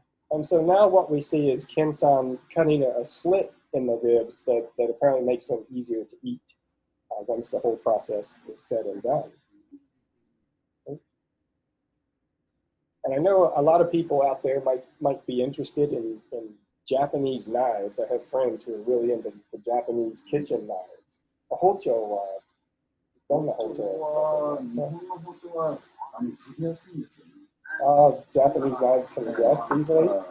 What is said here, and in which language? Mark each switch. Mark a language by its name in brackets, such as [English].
[English] And so now what we see is Ken-san cutting a slit in the ribs that apparently makes them easier to eat once the whole process is said and done. And I know a lot of people out there might be interested in Japanese knives. I have friends who are really into the Japanese kitchen knives. [Japanese] The hocho はどんな包丁を使ってますか？日本の包丁は裂きやすいんですよね。 [English] Japanese knives can adjust easily.